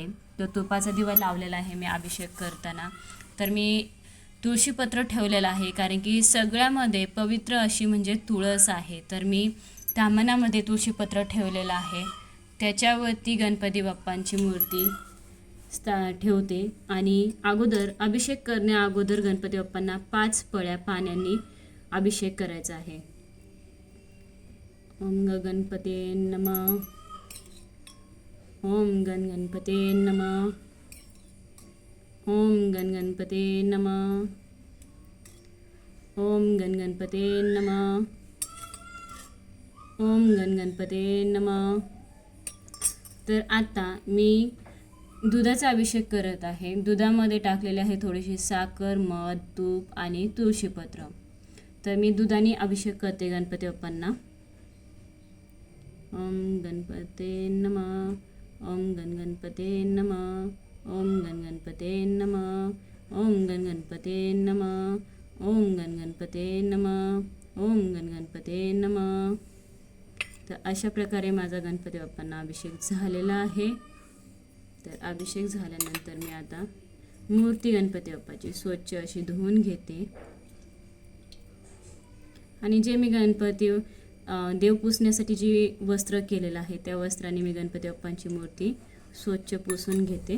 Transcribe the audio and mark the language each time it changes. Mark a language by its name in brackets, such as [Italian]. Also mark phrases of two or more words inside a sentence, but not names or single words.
[Marathi] तर तुपाचा दिवा लावलेला आहे मी अभिषेक करताना. तर मी तुळशीपत्र ठेवलेलं आहे, कारण की सगळ्यामध्ये पवित्र अशी म्हणजे तुळस आहे. तर मी तामणामध्ये तुळशीपत्र ठेवलेलं आहे. त्याच्यावरती गणपती बाप्पांची मूर्ती ठेवते आणि अगोदर अभिषेक करण्या अगोदर गणपती बाप्पांना 5 पळ्या पाण्याने अभिषेक करायचा आहे. [Sanskrit] ओम गणपते नमः. ओम गणपते नमः. ओम गणपते नमः. ओम गणपते नमः. ओम गणपते नमः. [Marathi] तर आता मी दुधाचा अभिषेक करत आहे. दुधामध्ये टाकलेले आहे थोडीशी साखर, मध, तूप आणि तुळशीपत्र. तर मी दुधाने अभिषेक करते गणपती बाप्पांना. [Sanskrit] ओम गणपते नमः. ओम गणपते नमः. ओम गणपते नमः. ओम गणपते नमः. ओम गणपते नमः. ओम गणपते नमः. [Marathi] तर अशा प्रकारे माझा गणपती बाप्पांना अभिषेक झालेला आहे. तर अभिषेक झाल्यानंतर मी आता मूर्ती गणपती बाप्पाची स्वच्छ अशी धुवून घेते आणि जे मी देव पुसण्यासाठी जी वस्त्र केलेलं आहे त्या वस्त्राने मी गणपती बाप्पांची मूर्ती स्वच्छ पुसून घेते.